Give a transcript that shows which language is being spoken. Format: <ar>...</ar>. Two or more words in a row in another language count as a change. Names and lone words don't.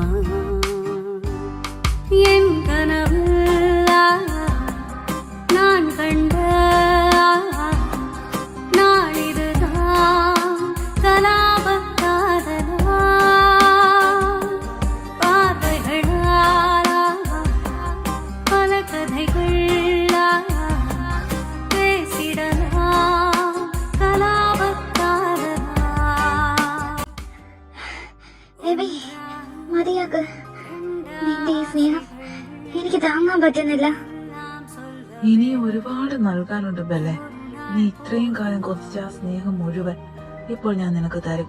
<ta>என் கனவில் நான் கண்ட நாளிதுதான் கலாபக்காதலா, பார்வைகளாலா பல கதைகளா பேசிடலாம் கலாபக்காதலா.</ta> <ml>എബി, മതിയാക്ക്. നിന്റെ ഈ സ്നേഹം എനിക്ക് താങ്ങാൻ പറ്റുന്നില്ല. ഇനി ഒരുപാട് നൽകാനുണ്ട് ബെല്ലെ. നീ ഇത്രയും കാലം കൊതിച്ച ആ സ്നേഹം മുഴുവൻ ഇപ്പോൾ ഞാൻ നിനക്ക് തരും.</ml>